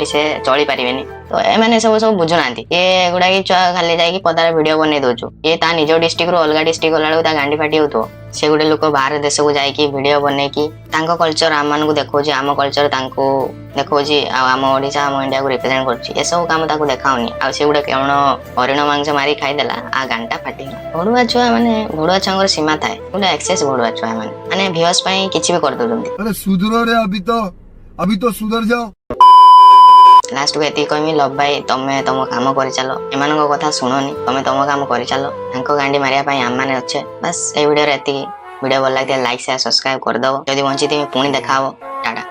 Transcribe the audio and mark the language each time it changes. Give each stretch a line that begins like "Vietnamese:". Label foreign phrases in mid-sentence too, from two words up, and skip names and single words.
Odia: ସେ ଚଳି ପାରିବେନି ତ ଏମାନେ ସବୁ ବୁଝୁନାହାନ୍ତି ଏ ଗୁଡାକି ଛୁଆ ଖାଲି ଯାଇକି ପଦାରେ ଭିଡିଓ ବନେଇ ଦଉଛୁ ଇଏ ତା ନିଜ ଡିଷ୍ଟ୍ରିକ୍ଟ ରୁ ଅଲଗା ଡିଷ୍ଟ୍ରିକ୍ଟ ଗଲା ବେଳକୁ ତା ଗାଣ୍ଡି ଫାଟି ହଉଥିବ ସେ ଗୋଟେ ଲୋକ ବାହାର ଦେଶକୁ ଯାଇକି ଭିଡିଓ ବନେଇକି ତାଙ୍କ କଲଚର ଆମ ମାନଙ୍କୁ ଦେଖଉଛି ଆମ କଲଚର ତାଙ୍କୁ ଦେଖଉଛି ଆଉ ଆମ ଓଡିଶା ଆମ ଇଣ୍ଡିଆକୁ ରିପ୍ରେଜେଣ୍ଟ କରୁଛି ଏସବୁ କାମ ତାକୁ ଦେଖାଉନି ଆଉ ସେ ଗୋଟେ କେବଳ ହରିଣ ମାଂସ ମାରି ଖାଇଦେଲା ଆଉ ଗାଣ୍ଡା ଫାଟିଗଲା ଭଡୁଆ ଛୁଆ ମାନେ ଭଡୁଆ ଛୁଆଙ୍କର ସୀମା ଥାଏ ଗୋଟେ ଏକ୍ସେସ ଭଡୁଆ ଛୁଆ ମାନେ ଭିଉସ ପାଇଁ କିଛି ବି କରିଦଉଛନ୍ତି
Hindi: अरे सुधरो रे अभी तो सुधर जाओ।
Odia: ଲାଷ୍ଟକୁ ଏତିକି କହିବି ଲଭ ଭାଇ ତମେ ତମ କାମ କରିଚାଲ ଏମାନଙ୍କ କଥା ଶୁଣନି ତମେ ତମ କାମ କରିଚାଲ ତାଙ୍କ ଗାଣ୍ଡି ମାରିବା ପାଇଁ ଆମମାନେ ଅଛେ ବାସ୍ ଏଇ ଭିଡିଓରେ ଏତିକି ଭିଡିଓ ଭଲ ଲାଗିଥିଲେ
English: like share subscribe
Odia: କରିଦବ ଯଦି ବଞ୍ଚିଥିବେ ପୁଣି ଦେଖା ହବ